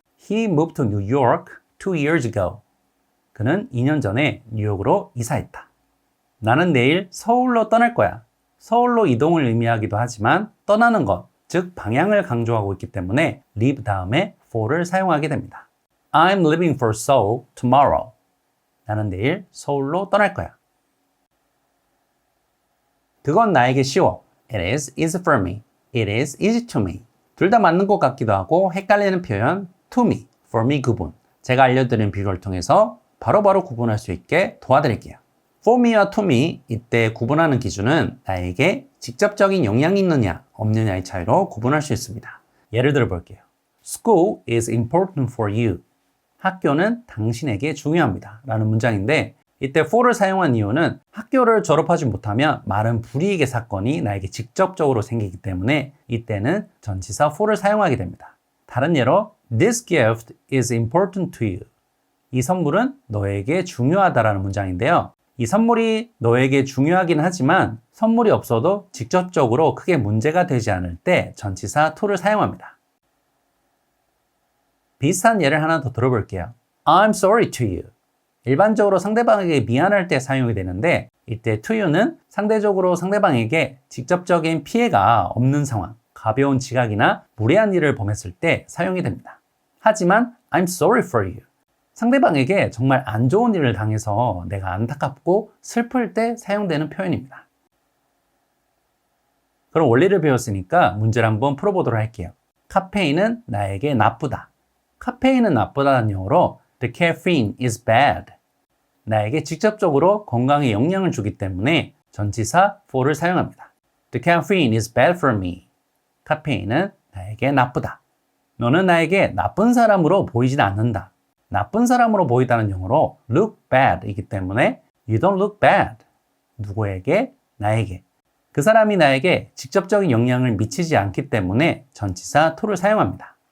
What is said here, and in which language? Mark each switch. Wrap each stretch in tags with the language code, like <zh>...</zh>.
<en>He moved to New York 2 years ago.</en> <ko>그는 2년 전에 뉴욕으로 이사했다. 나는 내일 서울로 떠날 거야. 서울로 이동을 의미하기도 하지만 떠나는 것, 즉 방향을 강조하고 있기 때문에 leave 다음에 for를 사용하게 됩니다.</ko> <en>I'm leaving for Seoul tomorrow.</en> <ko>나는 내일 서울로 떠날 거야. 그건 나에게 쉬워.</ko> <en>It is easy for me. It is easy to me.</en> <ko>둘 다 맞는 것 같기도 하고 헷갈리는 표현 to me, for me 구분. 제가 알려드린 비교를 통해서 바로바로 구분할 수 있게 도와드릴게요. for me와 to me 이때 구분하는 기준은 나에게 직접적인 영향이 있느냐 없느냐의 차이로 구분할 수 있습니다. 예를 들어 볼게요.</ko> <en>School is important for you.</en> <ko>학교는 당신에게 중요합니다. 라는 문장인데 이때 for를 사용한 이유는 학교를 졸업하지 못하면 많은 불이익의 사건이 나에게 직접적으로 생기기 때문에 이때는 전치사 for를 사용하게 됩니다. 다른 예로</ko> <en>This gift is important to you.</en> <ko>이 선물은 너에게 중요하다라는 문장인데요. 이 선물이 너에게 중요하긴 하지만 선물이 없어도 직접적으로 크게 문제가 되지 않을 때 전치사 to를 사용합니다. 비슷한 예를 하나 더 들어볼게요.</ko> <en>I'm sorry to you.</en> <ko>일반적으로 상대방에게 미안할 때 사용이 되는데 이때 to you는 상대적으로 상대방에게 직접적인 피해가 없는 상황, 가벼운 지각이나 무례한 일을 범했을 때 사용이 됩니다. 하지만</ko> <en>I'm sorry for you.</en> <ko>상대방에게 정말 안 좋은 일을 당해서 내가 안타깝고 슬플 때 사용되는 표현입니다. 그럼 원리를 배웠으니까 문제를 한번 풀어보도록 할게요. 카페인은 나에게 나쁘다. 카페인은 나쁘다는 용어로</ko> <en>The caffeine is bad.</en> <ko>나에게 직접적으로 건강에 영향을 주기 때문에 전치사 for를 사용합니다.</ko> <en>The caffeine is bad for me.</en> <ko>카페인은 나에게 나쁘다. 너는 나에게 나쁜 사람으로 보이진 않는다. 나쁜 사람으로 보이다는 용어로 look bad 이기 때문에</ko> <en>you don't look bad.</en> <ko>누구에게? 나에게. 그 사람이 나에게 직접적인 영향을 미치지 않기 때문에 전치사 to를 사용합니다.</ko>